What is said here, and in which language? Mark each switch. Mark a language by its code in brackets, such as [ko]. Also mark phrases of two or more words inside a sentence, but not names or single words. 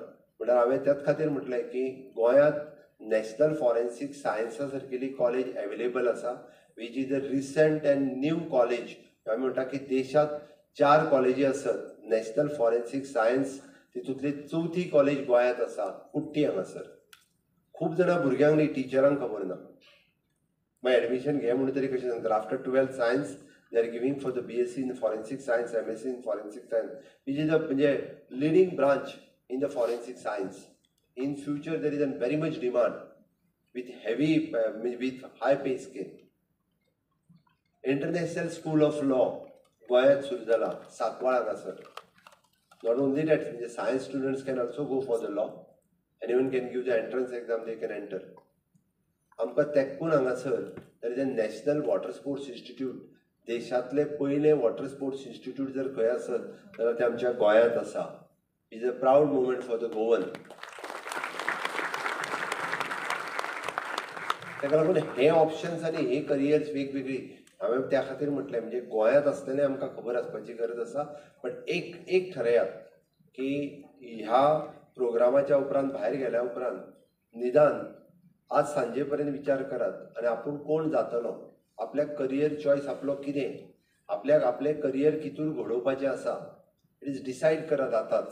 [kok] म्हळ्यार हांवें त्याच खातीर म्हटलें की गोंयांत नॅशनल फॉरेन्सीक सायन्सा सारकेली कॉलेज अवेलेबल आसा, [en] which is a recent and new college. [kok] आमी म्हणटा की देशांत 4 कॉलेजी आसत नॅशनल फॉरेन्सीक सायन्स, तितूंतली 4थी कॉलेज गोंयांत आसा, कुट्टी हांगासर. खूब जाणां भुरग्यांक न्ही टिचरांक खबर ना. मागीर एडमिशन घे म्हणून तरी कशें सांगता. [en] after 12th science they are giving for the BSc in forensic science, MSc in forensic science, which is a म्हणजे leading branch in the forensic science. In future, there is a very much demand with heavy, with high pay scale. International School of Law, [kok] गोंयांत सुरू जाला, सांकवाळ हांगासर. [en] Not only that, science students can also go for the law. Anyone can give the entrance exam, they can enter. [kok] आमकां तेकून हांगासर [en] there is a National Water Sports Institute. [kok] देशांतले पयले वॉटर स्पोर्ट्स इन्स्टिट्यूट जर खंय आसत जाल्यार ते आमच्या गोंयांत आसा. [en] is a proud moment for the Goan. [kok] ताका लागून हे ऑप्शन्स आनी हे करियर्स वेगवेगळी हांवें त्या खातीर म्हटलें म्हणजे गोंयांत आसतलें आमकां खबर आसपाची गरज आसा. बट एक ठरयात की ह्या प्रोग्रामाच्या उपरांत भायर गेल्या उपरांत निदान आज सांजे पर्यंत विचार करात आनी आपूण कोण जातलो, आपल्याक [en] career choice [kok] आपलो कितें, आपल्याक आपलें करियर कितून घडोवपाचें आसा, [en] it is decide [kok] करात आतांच.